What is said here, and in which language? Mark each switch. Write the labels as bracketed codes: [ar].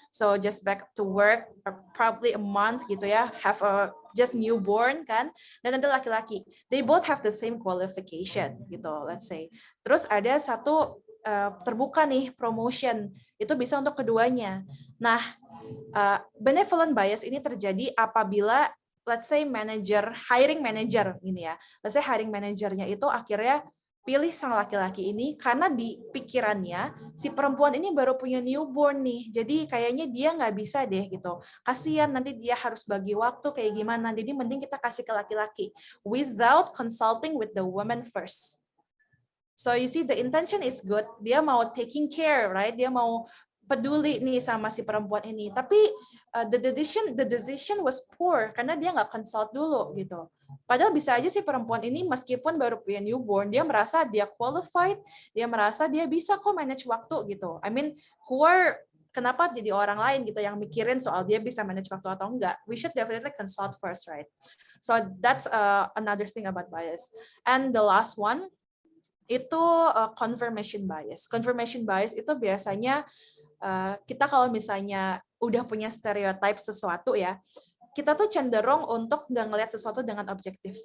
[en] So just back to work, probably a month [id] gitu ya, [en] have a just newborn [id] kan. Dan ada laki-laki. [en] They both have the same qualification [id] gitu, [en] let's say. [id] Terus ada satu terbuka nih promotion, itu bisa untuk keduanya. Nah, benevolent bias ini terjadi apabila [en] let's say [id] hiring manager ini ya. [en] Let's say [id] hiring manajernya itu akhirnya pilih sang laki-laki ini karena di pikirannya si perempuan ini baru punya newborn nih. Jadi kayaknya dia nggak bisa deh gitu. Kasihan nanti dia harus bagi waktu kayak gimana. Jadi mending kita kasih ke laki-laki [en] without consulting with the woman first. So you see the intention is good. [id] Dia mau [en] taking care, right? [id] Dia mau peduli nih sama si perempuan ini. Tapi [en] the decision was poor [id] karena dia nggak consult dulu gitu. Padahal bisa aja si perempuan ini meskipun baru punya newborn, dia merasa dia qualified, dia merasa dia bisa kok manage waktu gitu. [en] I mean, [id] kenapa jadi orang lain gitu yang mikirin soal dia bisa manage waktu atau enggak? [en] We should definitely consult first, right? So that's another thing about bias. And the last one [id] itu [en] confirmation bias. [id] Confirmation bias itu biasanya kita kalau misalnya udah punya stereotype sesuatu ya, kita tuh cenderung untuk nggak ngelihat sesuatu dengan objektif.